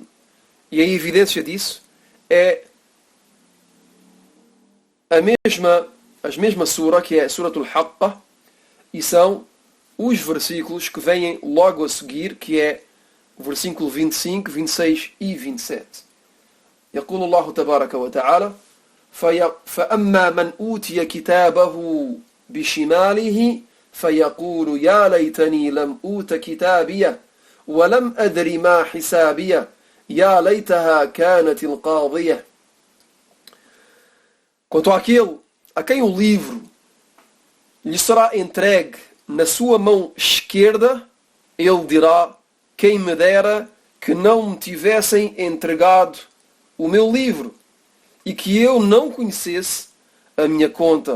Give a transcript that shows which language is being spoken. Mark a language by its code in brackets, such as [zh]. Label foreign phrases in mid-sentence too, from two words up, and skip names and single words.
[pt] E a evidência disso é a mesma sura, que é a Suratul Haqqa, e são os versículos que vêm logo a seguir, que é o versículo 25, 26 e 27. [ar] يقول الله تبارك وتعالى: فأما من أوتي كتابه بشماله فيقول يا ليتني لم أوت كتابيه ولم أدر ما حسابيه يا ليتها كانت القاضية. [pt] Quanto àquele a quem o livro lhe será entregue na sua mão esquerda, ele dirá: quem me dera que não me tivessem entregado o meu livro e que eu não conhecesse a minha conta.